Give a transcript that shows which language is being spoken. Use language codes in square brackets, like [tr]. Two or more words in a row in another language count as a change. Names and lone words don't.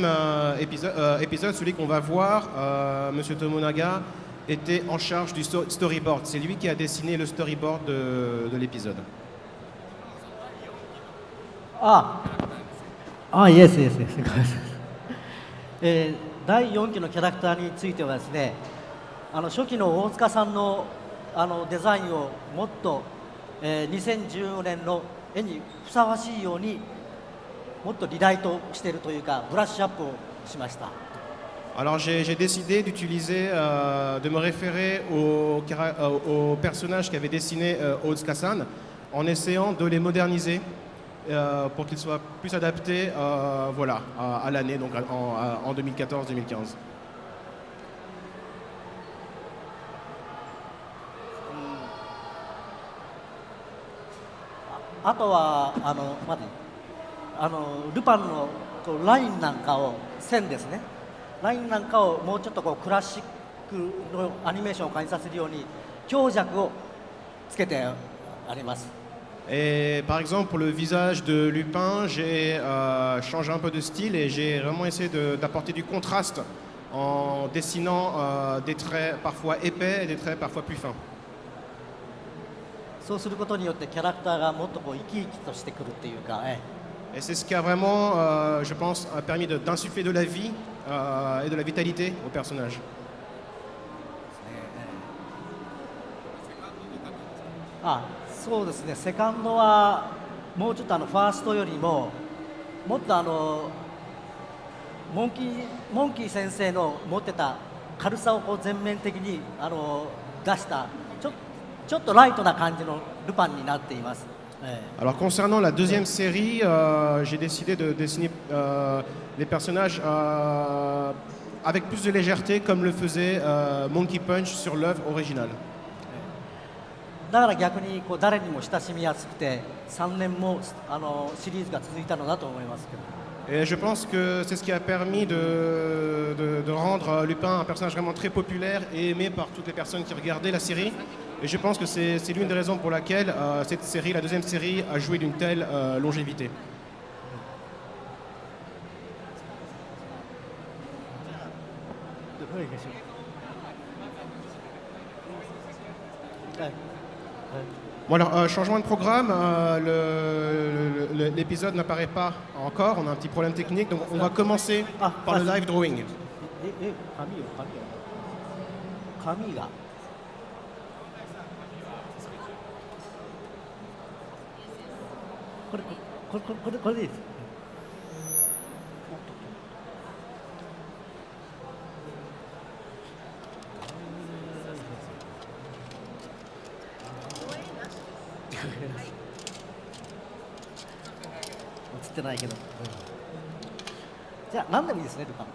[fr] épisode, celui qu'on va voir, Monsieur Tomonaga était en charge du storyboard. C'est lui qui a dessiné le storyboard de l'épisode. [en] ああ、 yes yes yes. [ja] 第4期のキャラクターについてはですね、初期の大塚さんのデザインをもっと、2014年の絵にふさわしいようにもっとリライトしているというかブラッシュアップをしました。 [fr] Alors j'ai décidé d'utiliser, de me référer aux personnages qu'avait dessiné Otsuka-san en essayant de les moderniser pour qu'ils soient plus adaptés voilà, à l'année, donc en 2014-2015. [ja] あとはルパンのラインなんかを線ですね、ラインなんかをもうちょっとクラシックのアニメーションを感じさせるように強弱をつけてあります。 [fr] Et par exemple pour le visage de Lupin, j'ai changé un peu de style et j'ai vraiment essayé d'apporter du contraste en dessinant des traits parfois épais et des traits parfois plus fins. [ja] そうすることによってキャラクターがもっと生き生きとしてくるっていうか、 [fr] Et c'est ce qui a vraiment, je pense, permis d'insuffler de la vie et de la vitalité au personnage. [ja] そうですね、セカンドはもうちょっとファーストよりももっとモンキー先生の持ってた軽さを全面的に出したちょっとライトな感じのルパンになっています。 [fr] Alors concernant la deuxième série, j'ai décidé de dessiner les personnages avec plus de légèreté comme le faisait Monkey Punch sur l'œuvre originale. [ja] だから逆に誰にも親しみやすくて3年もシリーズが続いたのだと思いますけど。 [fr] Et je pense que c'est ce qui a permis de rendre Lupin un personnage vraiment très populaire et aimé par toutes les personnes qui regardaient la série. Et je pense que c'est l'une des raisons pour laquelle cette série, la deuxième série, a joué d'une telle longévité. はい。 Bon alors, changement de programme, l'épisode n'apparaît pas encore, on a un petit problème technique, donc on va commencer par le [en] live drawing. [ja] 紙がこれでいいです。映ってないけど、じゃあ何でもいいですね、ルパン。